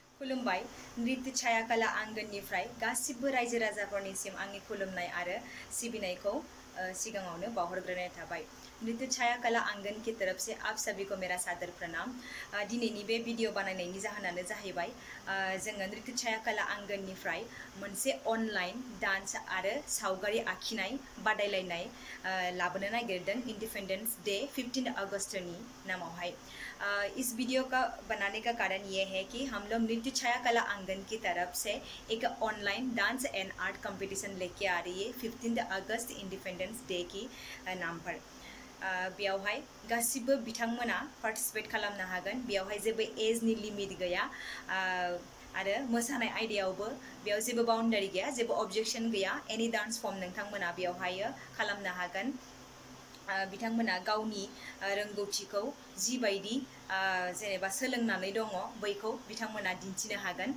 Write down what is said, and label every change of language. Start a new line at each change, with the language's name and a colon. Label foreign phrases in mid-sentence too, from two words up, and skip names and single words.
Bodo: खुलुमबाय नृत्य छाया कला आंगननिफ्राय गासिबो रायजो राजाफोरनिसिम आंनि खुलुमनाय आरो सिबिनायखौ सिगाङावनो बावहरग्रोनाय थाबाय।
Hindi: नृत्य छाया कला आंगन की तरफ से आप सभी को मेरा सादर प्रणाम।
Bodo: दिनैनि बे भिडिअ बानायनायनि जाहोनानो जाहैबाय जोङो नृत्य छाया कला आंगननिफ्राय मोनसे
English: online dance
Bodo: आरो सावगारि आखिनाय बादायलायनाय लाबोनो नागिरदों
English: independence day
Bodo: 15 अगस्तनि नामावहाय।
Hindi: इस वीडियो का बनाने का कारण ये है कि हम लोग नृत्य छाया कला आंगन की तरफ से एक
English: online dance and art competition
Hindi: लेके आ रही है 15 अगस्त
English: independence day
Hindi: की नाम पर।
Bodo: बेयावहाय गासिबो बिथांमोना पार्टिसिपेट खालामनो हागोन। बेयावहाय जेबो एजनि लिमिट गैया आरो मोसानाय आयदायावबो बेयाव जेबो बाउन्डारि गैया, जेबो अबजेक्शन गैया।
English: any dance form
Bodo: नोंथांमोना बेयावहाय खालामनो हागोन। बिथांमोना गावनि रोंगौथिखौ जिबायदि जेनेबा सोलोंनानै दङ बैखौ बिथांमोना दिन्थिनो हागोन।